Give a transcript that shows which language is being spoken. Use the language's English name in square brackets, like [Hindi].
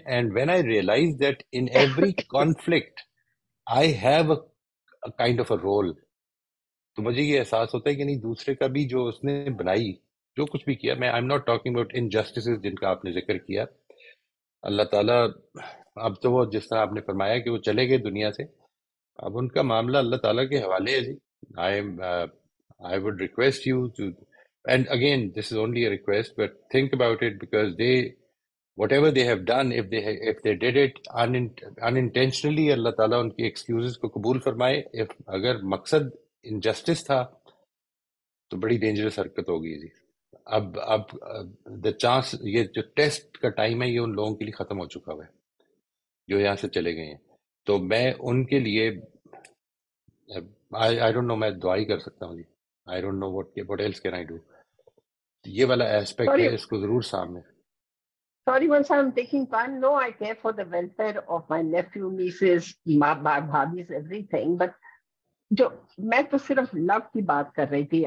[English] and when I realise that in every conflict I have a kind of a role, [Urdu] تو مجھے یہ احساس ہوتا ہے کہ نہیں، دوسرے کا بھی جو اس نے بنائی، جو کچھ بھی کیا، میں [English] I am not talking about injustices [Urdu] جن کا آپ نے ذکر کیا. اللہ تعالیٰ، اب تو وہ جس طرح آپ نے فرمایا کہ وہ چلے گئے دنیا سے، اب ان کا معاملہ اللہ تعالیٰ کے حوالے ہے جی. [English] I would request you to, and again, this is only a request, but think about it, because whatever they have done, if they did it unintentionally, [Urdu] اللہ تعالیٰ ان کی excuses کو قبول فرمائے. اگر مقصد injustice تھا تو بڑی dangerous حرکت ہوگی جی. اب the chance، یہ جو ٹیسٹ کا ٹائم ہے یہ ان لوگوں کے لیے ختم ہو چکا ہوا ہے جو یہاں سے چلے گئے ہیں. تو میں ان کے لیے [English] I don't know، [Urdu] میں دعا ہی کر سکتا ہوں جی. [English] I don't know what else can I do. [Urdu] یہ والا ایسپیکٹ ہے، اس کو ضرور سامنے. [English] Sorry, once I'm taking time. No, I care for the welfare of my nephew, nieces, bhabis, everything. [Urdu] But جو میں تو صرف لو کی بات کر رہی تھی.